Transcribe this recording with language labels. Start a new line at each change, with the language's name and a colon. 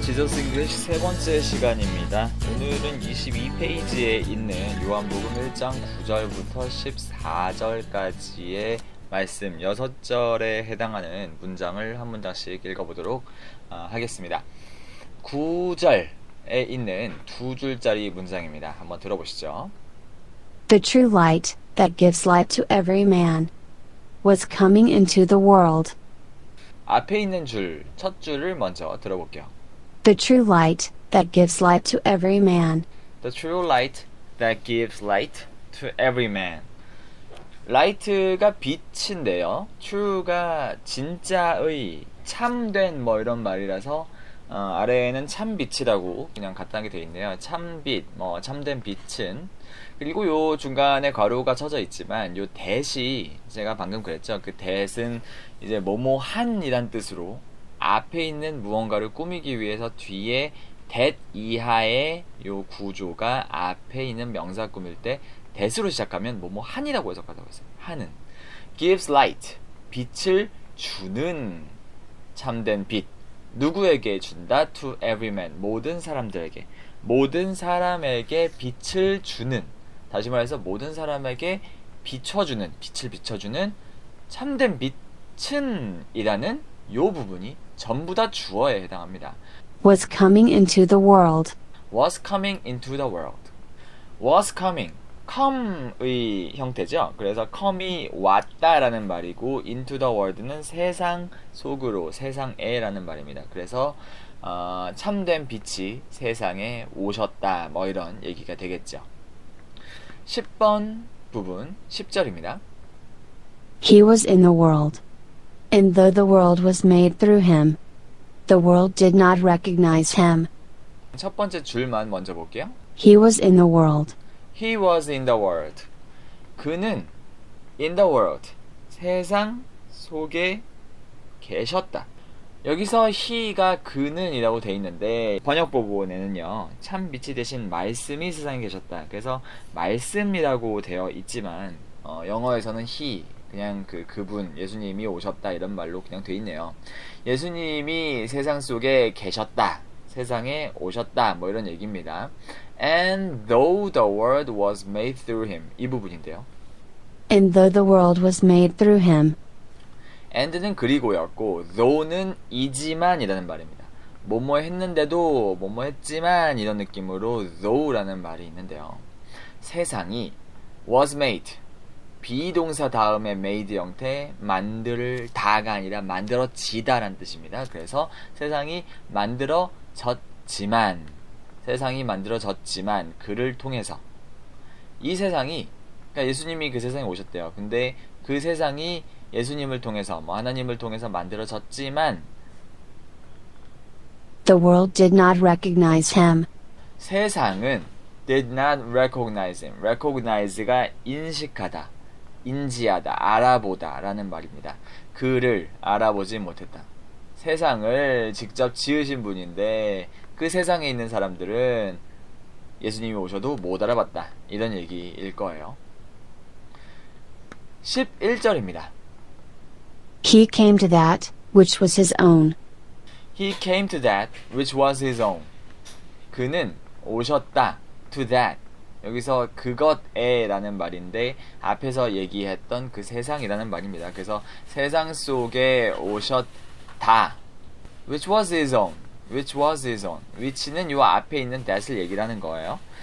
Korean: 지저스 잉글리시 세 번째 시간입니다. 오늘은 22페이지에 있는 요한복음 1장 9절부터 14절까지의 말씀 6절에 해당하는 문장을 한 문장씩 읽어보도록 하겠습니다. 9절에 있는 두 줄짜리 문장입니다. 한번 들어보시죠.
English: The true light, that gives light to every man, was coming into the world.
Korean: 앞에 있는 줄, 첫 줄을 먼저 들어볼게요.
English: The true light, that gives light to every man. The true light that gives light to every man.
Korean: light가 빛인데요. true가 진짜의, 참된 뭐 이런 말이라서 아래에는 참빛이라고 그냥 간단하게 되어 있네요. 참빛, 참된 빛은. 그리고 요 중간에 괄호가 쳐져 있지만 요 that이 제가 방금 그랬죠. 그 that은 이제 뭐뭐한이란 뜻으로 앞에 있는 무언가를 꾸미기 위해서 뒤에 that 이하의 요 구조가 앞에 있는 명사 꾸밀 때 that으로 시작하면 뭐뭐한이라고 해석하다고 했어요. 한은
English: gives light,
Korean: 빛을 주는 참된 빛. 누구에게 준다?
English: To every man,
Korean: 모든 사람들에게. 모든 사람에게 빛을 주는, 다시 말해서 모든 사람에게 비춰주는, 빛을 비춰주는 참된 빛은 이라는 요 부분이 전부 다 주어에 해당합니다.
English: Was coming into the world. Was coming into the world. Was coming, come
Korean: 의 형태죠. 그래서 come이 왔다라는 말이고 into the world는 세상 속으로, 세상에라는 말입니다. 그래서 참된 빛이 세상에 오셨다, 뭐 이런 얘기가 되겠죠. 10번 부분 10절입니다.
English: He was in the world. And though the world was made through him, the world did not recognize him.
Korean: 첫 번째 줄만 먼저 볼게요.
English: He was in the world. He was in the world.
Korean: 그는
English: in the world,
Korean: 세상 속에 계셨다. 여기서 he가 그는 이라고 돼 있는데 번역본에는요 참 빛이 대신 말씀이 세상에 계셨다. 그래서 말씀이라고 되어 있지만 영어에서는 he, 그냥 그분, 예수님이 오셨다 이런 말로 그냥 돼 있네요. 예수님이 세상 속에 계셨다, 세상에 오셨다, 뭐 이런 얘기입니다.
English: And though the world was made through him,
Korean: 이 부분인데요.
English: And though the world was made through him.
Korean: and는 그리고였고 though는 이지만 이라는 말입니다. 뭐뭐 했는데도 뭐뭐 했지만 이런 느낌으로 though라는 말이 있는데요. 세상이 was made, 비동사 다음에 made 형태, 만들다가 아니라 만들어지다 라는 뜻입니다. 그래서 세상이 만들어졌지만, 세상이 만들어졌지만 그를 통해서, 이 세상이, 그러니까 예수님이 그 세상에 오셨대요. 근데 그 세상이 예수님을 통해서, 하나님을 통해서 만들어졌지만
English: The world did not recognize him. 세상은 did not recognize him.
Korean: recognize가 인식하다, 인지하다, 알아보다 라는 말입니다. 그를 알아보지 못했다. 세상을 직접 지으신 분인데 그 세상에 있는 사람들은 예수님이 오셔도 못 알아봤다, 이런 얘기일 거예요. 11절입니다.
English: He came to that, which was his own. He came to that which was his own.
Korean: 그는 오셨다, to that. 여기서 그것에 라는 말인데 앞에서 얘기했던 그 세상이라는 말입니다. 그래서 세상 속에 오셨다.
English: which was his own. which was his own.
Korean: which는 요 앞에 있는 that을 얘기를 하는 거예요.